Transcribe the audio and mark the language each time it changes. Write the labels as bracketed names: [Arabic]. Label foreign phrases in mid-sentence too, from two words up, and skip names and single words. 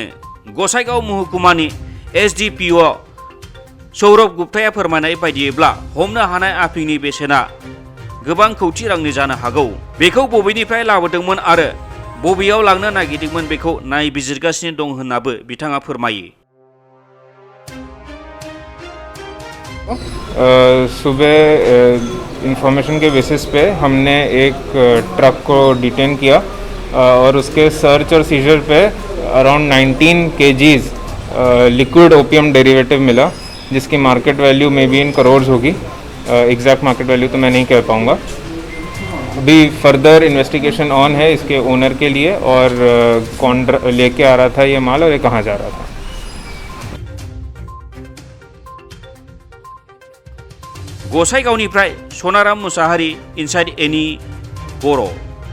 [Bodo] गसाइगाव महकुमानि SDPO सौरभ गुप्ताया फोरमायनाय बायदियैब्ला हमनो हानाय आफिंनि बेसेना गोबां कौटि रांनि जानो हागौ। बेखौ बबेनिफ्राय लाबोदोंमोन आरो बबेयाव लांनो नागिरदोंमोन बेखौ नायबिजिरगासिनो दं होननाबो बिथाङा फोरमायो। [Hindi] सुबह इंफॉर्मेशन के बेसिस पे हमने एक ट्रक को डिटेन किया और उसके सर्च और सीजर पे अराउंड 19 kgs [English] liquid opium derivative [Hindi] मिला, जिसकी [English] market value may be in crores [Hindi] होगी। [English] exact market value [Hindi] तो मैं नहीं कह पाऊँगा। अभी [English] further investigation on [Hindi] है इसके ओनर के लिए और कौन लेके आ रहा था ये माल और ये कहाँ जा रहा था। [Bodo] गसाइगावनिफ्राय सनाराम मुसाहारि, इनसाइड एनि बर'।